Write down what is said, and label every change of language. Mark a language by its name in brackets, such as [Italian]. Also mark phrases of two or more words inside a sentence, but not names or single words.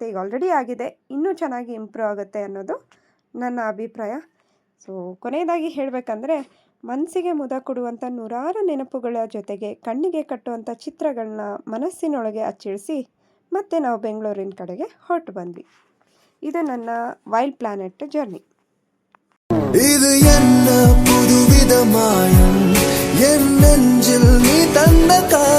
[Kannada] ಈಗ ಆಲ್ರೆಡಿ ಆಗಿದೆ, ಇನ್ನೂ ಚೆನ್ನಾಗಿ ಇಂಪ್ರೂವ್ ಆಗುತ್ತೆ ಅನ್ನೋದು ನನ್ನ ಅಭಿಪ್ರಾಯ. ಸೊ ಕೊನೆಯದಾಗಿ ಹೇಳಬೇಕಂದ್ರೆ, ಮನಸ್ಸಿಗೆ ಮುದ ಕೊಡುವಂಥ ನೂರಾರು ನೆನಪುಗಳ ಜೊತೆಗೆ ಕಣ್ಣಿಗೆ ಕಟ್ಟುವಂಥ ಚಿತ್ರಗಳನ್ನ ಮನಸ್ಸಿನೊಳಗೆ ಅಚ್ಚಿಳಿಸಿ ಮತ್ತೆ ನಾವು ಬೆಂಗಳೂರಿನ ಕಡೆಗೆ ಹೊರಟು ಬಂದ್ವಿ. ಇದು ನನ್ನ ವೈಲ್ಡ್ ಪ್ಲ್ಯಾನೆಟ್ ಜರ್ನಿ. [Tamil] இது என்ன புதுவித மாயம், என் நெஞ்சில் நீ தந்த